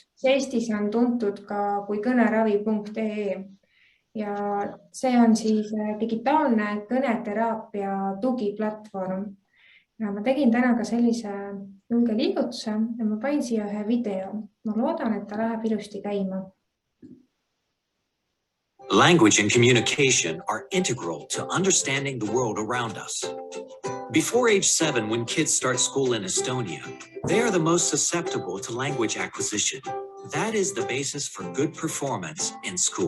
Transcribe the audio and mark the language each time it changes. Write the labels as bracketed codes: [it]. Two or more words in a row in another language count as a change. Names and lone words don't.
[et] Eestis on tuntud ka kui kõneravi.ee ja see on siis digitaalne kõneteraapia tugiplatvorm. Ja ma tegin täna ka sellise julge liigutuse ja ma panin siia ühe video. Ma loodan, et ta läheb ilusti käima. [en] Language and communication are integral to understanding the world around us. Before age 7, when kids start school in Estonia, they are the most susceptible to language acquisition. That is the basis for good performance in school.